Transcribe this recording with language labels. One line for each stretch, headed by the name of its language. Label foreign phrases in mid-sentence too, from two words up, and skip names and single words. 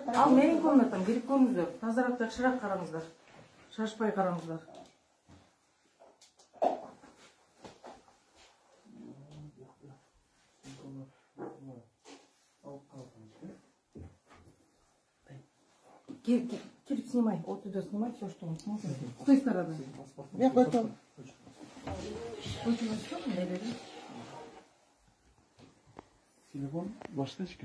Kyrgyz: Ал менин комнатам, кирип көрүңүздөр. Тазараак, жакшыраак караңыздар. Шашпай караңыздар.
Russian: Кирип снимай, оттуда снимай все, что он сможет. С той стороны. Я готов.
Kyrgyz: Телефон баштачка.